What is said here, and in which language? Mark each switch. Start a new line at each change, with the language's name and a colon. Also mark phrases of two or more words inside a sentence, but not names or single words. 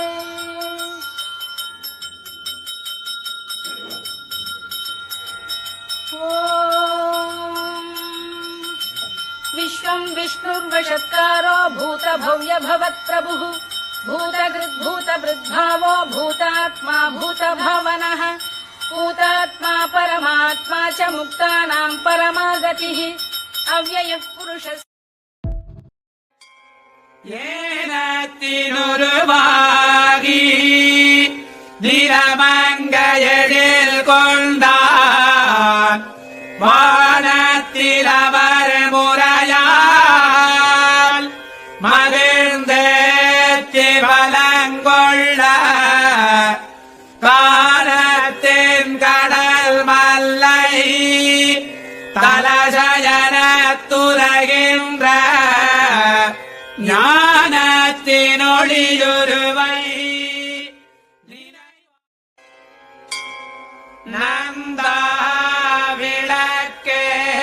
Sanskrit: विश्वम् विष्णुर्वषत्कारो भूतभव्य भवत्प्रभुः भूतकृद्भूतभृद्भावो भूतात्मा भूतभावनः भूतात्मा परमात्मा च मुक्तानाम् परमागतिः अव्ययः पुरुषः
Tamil: ஏனத்தினுருவாகி நிறமங்கையடில் கொண்டான் வானத்தில் அவர் முறையால் மகிழ்ந்தேத்தி வலங்கொள்ள கானத்தின் கடல் மல்லை தலசயனத்துலகின்ற ஞானத்தினொளியுருவை நந்தா விளக்கே